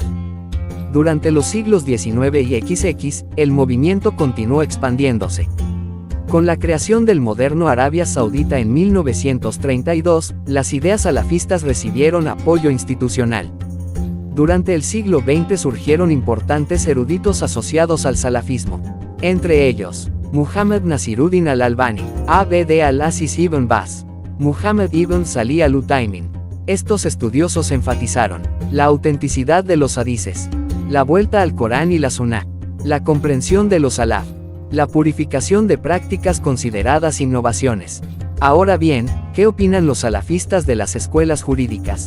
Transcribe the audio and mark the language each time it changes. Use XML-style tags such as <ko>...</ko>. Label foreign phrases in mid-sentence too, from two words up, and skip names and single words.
<es>Durante los siglos XIX y XX, el movimiento continuó expandiéndose. Con la creación del moderno Arabia Saudita en 1932, las ideas salafistas recibieron apoyo institucional. Durante el siglo XX surgieron importantes eruditos asociados al salafismo. Entre ellos, Muhammad Nasiruddin al-Albani, Abd al-Aziz ibn Baz, Muhammad ibn Salih al-Utaymin. Estos estudiosos enfatizaron la autenticidad de los hadices, la vuelta al Corán y la Sunnah, la comprensión de los salaf, la purificación de prácticas consideradas innovaciones. Ahora bien, ¿qué opinan los salafistas de las escuelas jurídicas?</es>